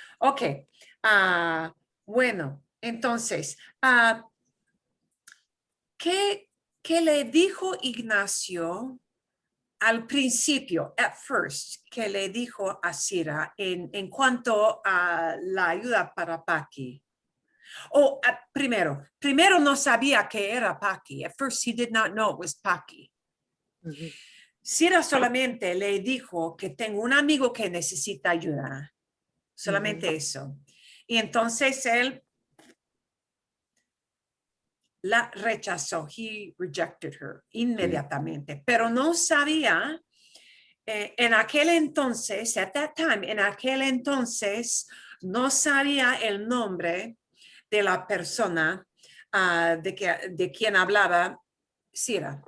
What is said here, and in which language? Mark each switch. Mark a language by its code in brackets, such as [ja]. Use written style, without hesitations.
[es] Ok, bueno, entonces, ¿qué le dijo Ignacio al principio, [en] at first, [es] que le dijo a Sira en cuanto a la ayuda para Paqui? Primero no sabía que era Paqui. [en] At first he did not know it was Paqui. [es] Sira solamente le dijo que tengo un amigo que necesita ayuda. Solamente eso. Y entonces él la rechazó. [en] He rejected her [es] inmediatamente. Pero no sabía, en aquel entonces, [en] at that time, [es] en aquel entonces, no sabía el nombre de la persona de quien hablaba Sira.